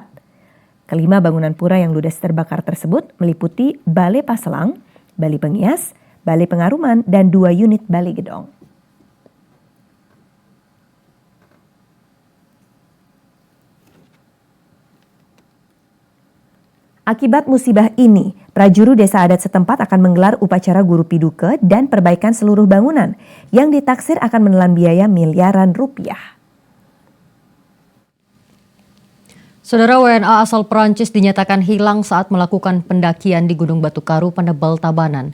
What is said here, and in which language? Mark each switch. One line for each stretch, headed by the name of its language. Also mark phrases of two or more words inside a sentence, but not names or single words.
Indonesian: Kelima bangunan pura yang ludes terbakar tersebut meliputi Balai Paselang, Balai Pengias, Balai Pengaruman, dan 2 unit Balai Gedong. Akibat musibah ini, prajuru desa adat setempat akan menggelar upacara guru piduke dan perbaikan seluruh bangunan yang ditaksir akan menelan biaya miliaran rupiah. Saudara, WNA asal Perancis dinyatakan hilang saat melakukan pendakian di Gunung Batu Karu Penebel Tabanan.